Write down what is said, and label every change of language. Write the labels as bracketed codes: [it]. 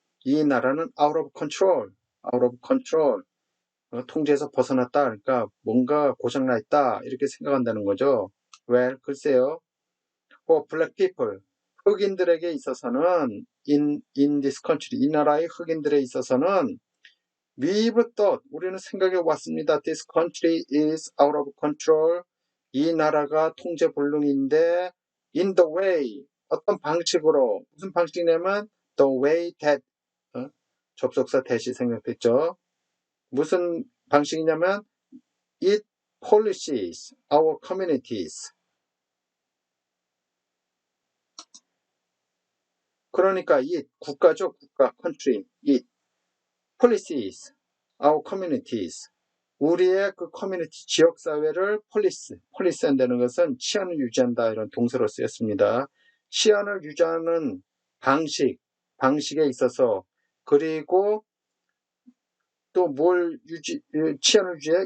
[ko] 이 나라는 out of control 통제에서 벗어났다. 그러니까 뭔가 고장나 있다 이렇게 생각한다는 거죠. Well, 글쎄요. [en] For black people [ko] 흑인들에게 있어서는 [en] in this country [ko] 이 나라의 흑인들에 있어서는 [en] we've thought [ko] 우리는 생각해 왔습니다. [en] This country is out of control [ko] 이 나라가 통제 불능인데 [en] in the way 어떤 방식으로 무슨 방식이냐면 the way that 접속사 that이 생략됐죠. [ko] 무슨 방식이냐면 [en] it policies our communities [ko] 그러니까 it 국가죠. 국가 country it policies our communities 우리의 그 커뮤니티 지역사회를 폴리스 한다는 것은 치안을 유지한다 이런 동사로 쓰였습니다. 치안을 유지하는 방식에 있어서 그리고 또 뭘 치안을 유지해?